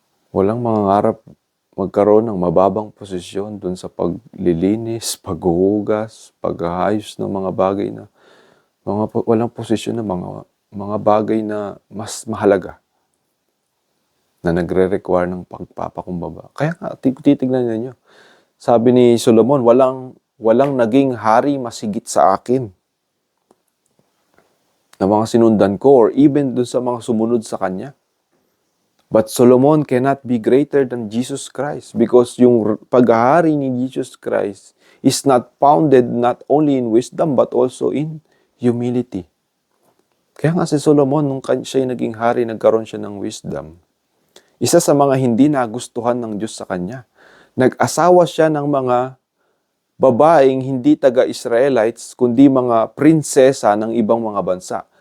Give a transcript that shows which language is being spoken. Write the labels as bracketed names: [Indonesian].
[Filipino] Walang mangangarap magkaroon ng mababang posisyon dun sa paglilinis, paghuhugas, pag-aayos ng mga bagay na walang posisyon na mga bagay na mas mahalaga na nagre-require ng pagpapakumbaba. Kaya nga, titignan ninyo. Sabi ni Solomon, walang naging hari masigit sa akin na mga sinundan ko, [English] or even [Filipino] dun sa mga sumunod sa kanya. [English] But Solomon cannot be greater than Jesus Christ, because [Filipino] yung paghahari ni [English] Jesus Christ is not founded not only in wisdom but also in humility. [Filipino] Kaya nga si Solomon, nung siya naging hari, nagkaroon siya ng wisdom. Isa sa mga hindi nagustuhan ng Diyos sa kanya, nag-asawa siya ng mga babaeng hindi taga-Israelites, kundi mga prinsesa ng ibang mga bansa.